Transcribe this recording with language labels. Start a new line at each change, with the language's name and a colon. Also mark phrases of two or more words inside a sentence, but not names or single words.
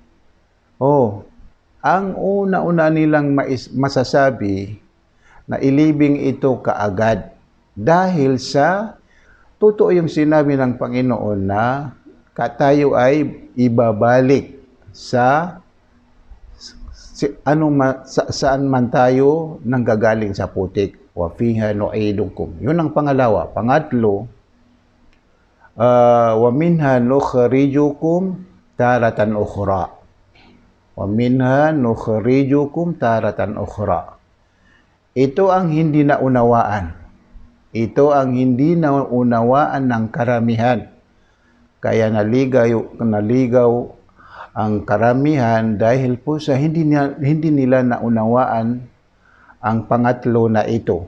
Filipino: Ang una-una nilang masasabi na ilibing ito kaagad dahil sa totoo yung sinabi ng Panginoon na tayo ay ibabalik saan man tayo nanggagaling sa putik.
Arabic: وفيها نعيدكم.
Filipino: Yun ang pangalawa. Pangatlo,
Arabic: ومنها نخرجكم تارة أخرى. ومنها نخرجكم تارة أخرى.
Filipino: Ito ang hindi naunawaan. Ito ang hindi naunawaan ng karamihan. Kaya naligaw ang karamihan dahil po sa hindi nila naunawaan ang pangatlo na ito.